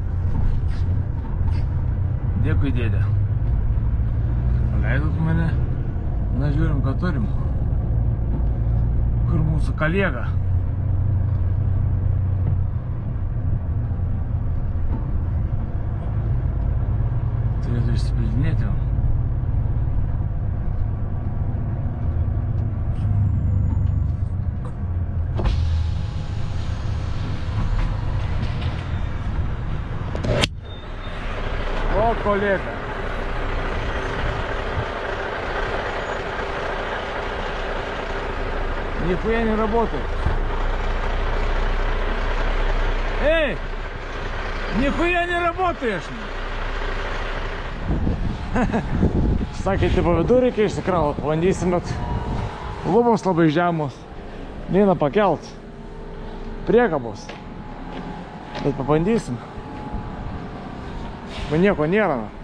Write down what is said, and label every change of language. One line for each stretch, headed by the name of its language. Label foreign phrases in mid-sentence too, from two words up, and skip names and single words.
Lithuanian: Dėkui, dėdė. Paleidot mane. Na, žiūrim, ką turim. Kur mūsų kolega? Turėtų išsipildinėti jau.
Russian: О, коллега! Нихуя не работает. Эй! Нихуя не работаешь!
Lithuanian: Sakė, tipo vidų reikia išsikraut. Bandysim, bet lubos labai žemos. Neina pakelt. Priekabos. Bet pabandysim. Bet nieko nėra.